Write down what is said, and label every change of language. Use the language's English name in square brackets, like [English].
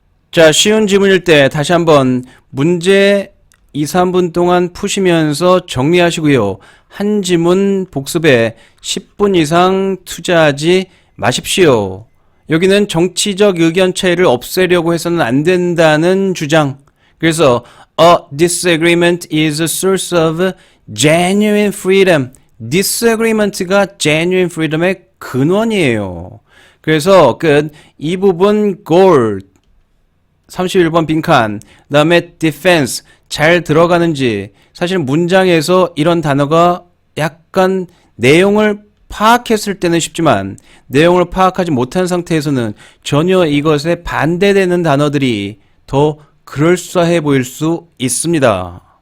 [Korean] 자, 쉬운 지문일 때 다시 한번 문제 2, 3분 동안 푸시면서 정리하시고요. 한 지문 복습에 10분 이상 투자하지 마십시오. 여기는 정치적 의견 차이를 없애려고 해서는 안 된다는 주장. 그래서 [English] a disagreement is a source of genuine freedom. [Korean] disagreement가 [English] genuine freedom [Korean] 의 근원이에요. 그래서 끝. 이 부분 goal 31번 빈칸. 그다음에 defense 잘 들어가는지. 사실 문장에서 이런 단어가 약간 내용을 파악했을 때는 쉽지만 내용을 파악하지 못한 상태에서는 전혀 이것에 반대되는 단어들이 더 그럴싸해 보일 수 있습니다.